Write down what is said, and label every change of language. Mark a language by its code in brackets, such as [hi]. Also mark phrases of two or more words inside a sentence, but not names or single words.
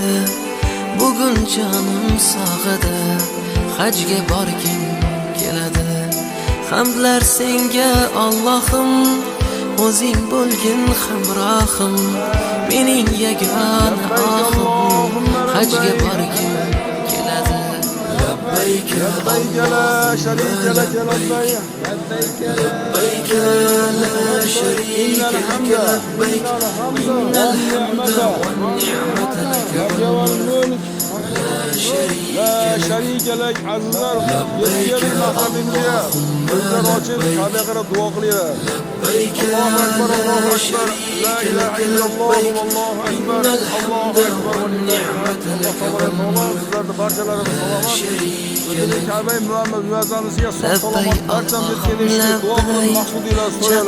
[uz] Bugun jonim sog'ida, hajga borgim keladi. Hamdlar senga Allohim, o'zing bo'lgin hamrohim, mening yagona oxim, hajga borgim keladi. [ar] لبيك لا شريك لك لبيك، لبيك لا شريك لك لبيك، إن الحمد والنعمة لك والملك لا شريك لك. [uz] Azizlar, yetkazing maqsadingizga. Bizlar ochib sadaqara duo qilinglar. [ar] لبيك لا إله إلا الله والله أكبر. الله أكبر والنعمة لك والملك. [uz] Sizlarni barchalarimiz salomat. Ka'bay Muhammad muazzamisiga salomat barchamiz kelishni duo qilib maqsudinglar so'raylar.